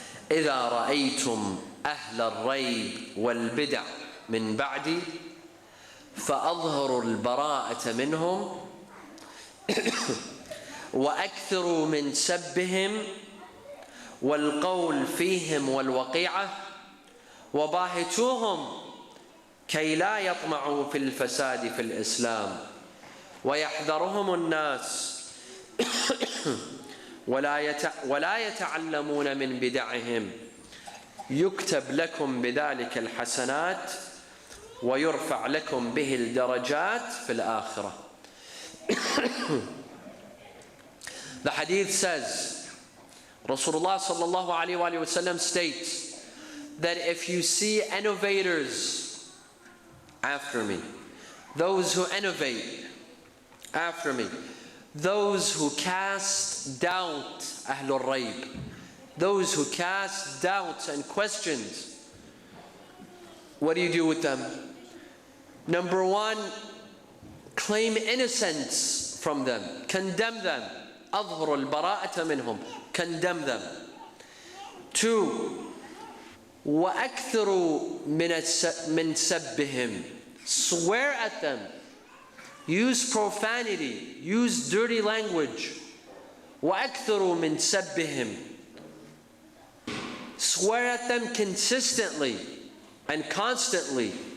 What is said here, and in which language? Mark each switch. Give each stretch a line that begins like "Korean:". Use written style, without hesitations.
Arabic: إذا رأيتم أهل الريب والبدع من بعدي فأظهروا البراءة منهم وأكثروا من سبهم والقول فيهم والوقيعة وباهتوهم كي لا يطمعوا في الفساد في الإسلام ويحذرهم الناس ولا يتعلمون من بدعهم يكتب لكم بذلك الحسنات ويرفع لكم به الدرجات في الآخرة.
English: The hadith says, Rasulullah sallallahu alayhi wa sallam states that if you see innovators after me, those who innovate after me, those who cast doubt, Ahlul Rayb, those who cast doubts and questions, what do you do with them? Number one, claim innocence from them, condemn them.
Arabic: أظهر البراءة منهم,
English: condemn them. Two,
Arabic: وأكثروا من سبهم,
English: swear at them, use profanity, use dirty language.
Arabic: وأكثروا من سبهم,
English: swear at them consistently and constantly.